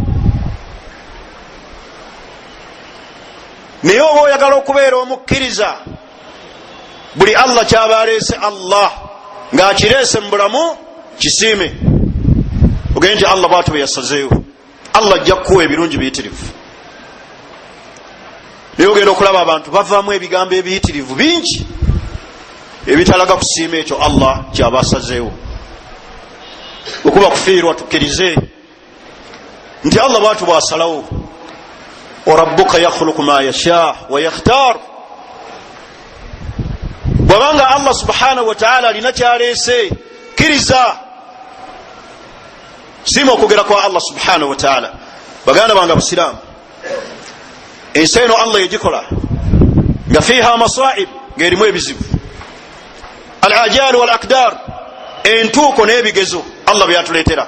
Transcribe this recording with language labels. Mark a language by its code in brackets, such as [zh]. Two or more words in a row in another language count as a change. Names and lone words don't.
[lg] Naye oba oyagala okubeera omukkiriza, buli Allah kyabaleese Allah ng'akireese mu bulamu kisiime, ogende nti Allah bwatu bwe yasazeewo, Allah ajja kukuwa ebirungi biyitirivu. Naye ogenda okulaba abantu bavaamu ebigambo ebiyitirivu bingi ebitalaga kusiima ekyo Allah kyabasazeewo. Okuba kufiirwa tukkirize nti Allah bwatu bwasalawo, [ar] وربك يخلق ما يشاء ويختار. [lg] Bwabanga Allah [ar] سبحانه وتعالى [lg] alina kyaleese, kkiriza, siima okugera kwa Allah [ar] سبحانه وتعالى. [lg] Baganda bange abusiraamu, ensi eno Allah yegikola nga [ar] فيها مصائب, [lg] ng'erimu ebizibu, [ar] الآجال والأقدار, [lg] entuuko n'ebigezo Allah bye yatuleetera.